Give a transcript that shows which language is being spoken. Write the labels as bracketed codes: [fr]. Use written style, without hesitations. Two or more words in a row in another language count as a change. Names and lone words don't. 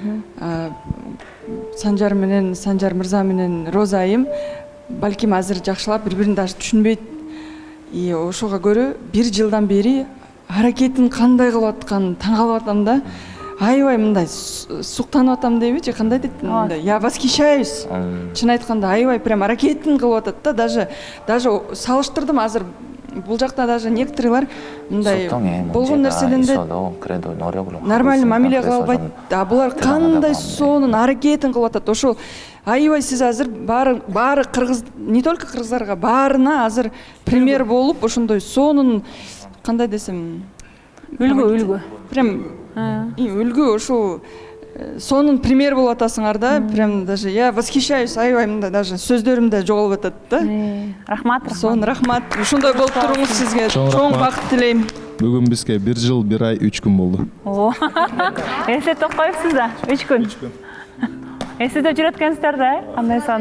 [ky] Санжар мырза менен Роза айым балким азыр жакшылап бири-бирин даже түшүнбөйт. И ошого көрө 1 жылдан бери аракетин кандай кылып атканын таң калып атам да. Аябай мындай суктанып атам дейби же кандай дейт мындай. [ru] Я восхищаюсь. [ky] Чын айтканда аябай прям аракетин кылып атат да. Даже салыштырдым азыр. Бул жакта даже некоторыйлар мындай болгон нерселерде нормально мамиле кыла албайт. А булар кандай сонун аракетин кылып атат. Ошол аябай сиз азыр баары кыргыз, [ru] не только [ky] кыргыздарга, баарына азыр пример болуп, ошондой сонун кандай десем, үлгү. Прям үлгү ошол сонун пример болуп атасыңар да. [ru] Прям даже я восхищаюсь, [ky] аябай мындай даже сөздөрүм да жоголуп атат да. Рахмат. Сонун рахмат. Ушундай болуп туруңуз сизге. Чоң бакыт тилейм. Бүгүн бизге 1 жыл 1 ай 3 күн болду. Эсептеп коюпсуз да, 3 күн. Эсептеп жүрөт экенсиздер да, кандай сон?